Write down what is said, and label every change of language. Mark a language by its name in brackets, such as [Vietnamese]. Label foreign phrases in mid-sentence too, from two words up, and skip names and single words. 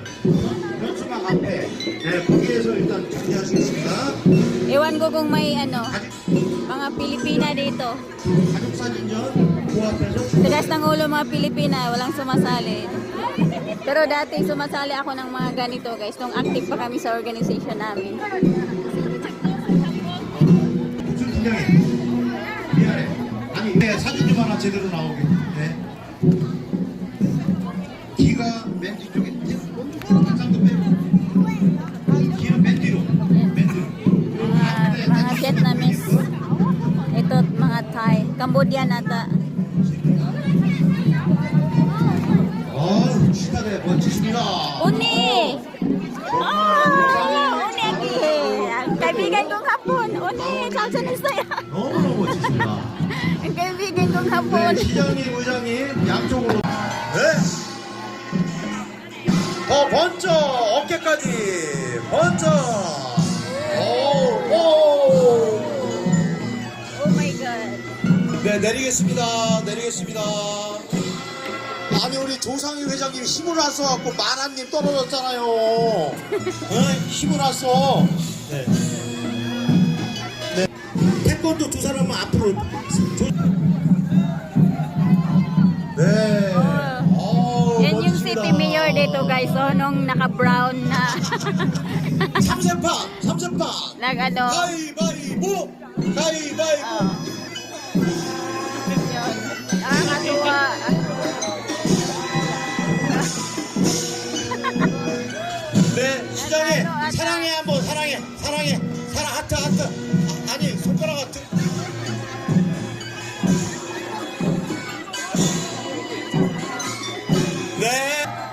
[Filipino] Ewan ko kung may ano, mga Pilipina dito. Tigas ng ulo mga Pilipina, walang sumasali. Pero dati sumasali ako ng mga ganito guys, nung active pa kami sa organization namin. [Korean] 네, 사진 좀 하나 제대로 나오게. 네. 귀가 맨 뒤쪽에 상도 빼고. 귀는 맨 뒤로. 맨 뒤로. [Filipino] mga Vietnamese. Ito mga Thai. Cambodian ata. [Korean] 시간에 멋지십니다. Uni! Uni aki. [Filipino] Ang kaibigan kong hapon. [Korean] Uni, 감사했어요. 너무너무 멋지십니다. [Filipino] Ang kaibigan kong hapon. [Korean] 네, 시장님, 의장님 양쪽으로. 네. 더 번쩍 어깨까지 번쩍. 오. [English] Oh my God. [Korean] 네, 내리겠습니다. 내리겠습니다. 아니 우리 조상희 회장님이 힘을 안 써갖고 만화님 떨어졌잖아요. 힘을 안 써. 네. 네. 태권도 두 사람은 앞으로. 네. [Filipino] Yan yung city mayor dito guys. So, nung naka-brown na. [Korean] 3세판. 3세판. [Filipino] Nag-ano. [Korean] 가위바위보. 가위바위보. [Filipino] Yun. Nakakatuwa. [Korean] 네, 시장님 사랑해 한번 사랑해 사랑해 사랑 하트 하트 아니 손가락 하트. 네.